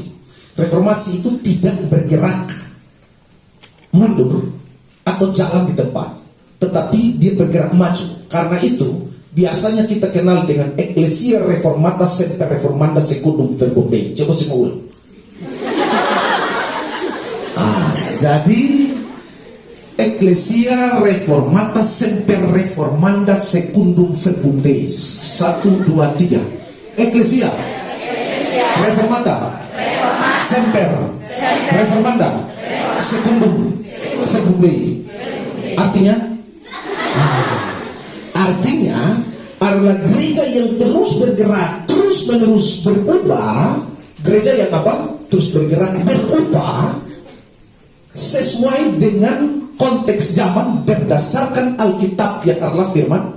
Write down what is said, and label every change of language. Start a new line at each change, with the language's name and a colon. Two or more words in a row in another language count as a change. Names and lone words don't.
Indonesian: Reformasi itu tidak bergerak mundur atau jalan di tempat, tetapi dia bergerak maju. Karena itu biasanya kita kenal dengan
Latin: Ecclesia Reformata Semper Reformanda Secundum Verbum Dei.
Indonesian: Coba saya mau ulang. Jadi
Latin: Ecclesia Reformata Semper Reformanda Secundum Verbum Dei.
Indonesian: 1, 2, 3.
Latin: Ecclesia Reformata Semper Reformanda Secundum Verbum Dei.
Indonesian: Artinya adalah gereja yang terus bergerak, terus menerus berubah. Gereja yang apa? Terus bergerak, berubah sesuai dengan konteks zaman berdasarkan Alkitab yang adalah firman.